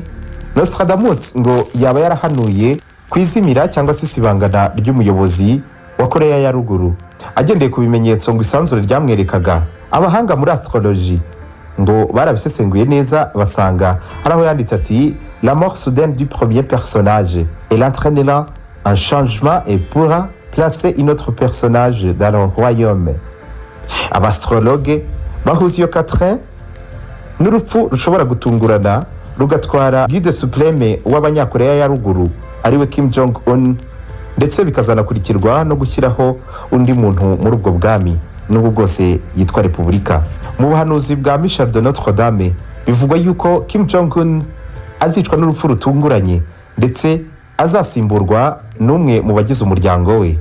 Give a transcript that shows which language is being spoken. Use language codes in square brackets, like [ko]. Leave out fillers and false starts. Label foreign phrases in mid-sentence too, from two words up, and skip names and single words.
[rw] Nostradamus ngo yaba yarahanuye kwizimira cyangwa se isibangana ry'umuyobozi wa Korea ya Ruguru agendeye ku bimenyetso ngo isanzure ryamwerekaga. Abahanga muri astrologie ngo barabisesenguye neza basanga hari aho yanditse ati [fr] la mort soudaine du premier personnage elle entraînera un changement et pourra placer un autre personnage dans le royaume. [rw] abastrologue bahuza iyo Catherine n'urupfu rushobora gutungurana rugatwara [fr] guide supreme [rw] w'abanyakoreya ya ruguru ariwe Kim Jong Un, ndetse bikazanakurikirwa no gushyiraho undi muntu muri ubwo bwami n'ubwo bwose yitwa repubulika. Mu buhanuzi bwa Michel de Notre Dame bivugwa yuko Kim Jong Un azicwa n'urupfu rutunguranye ndetse azasimburwa n'umwe mu bagize umuryango we.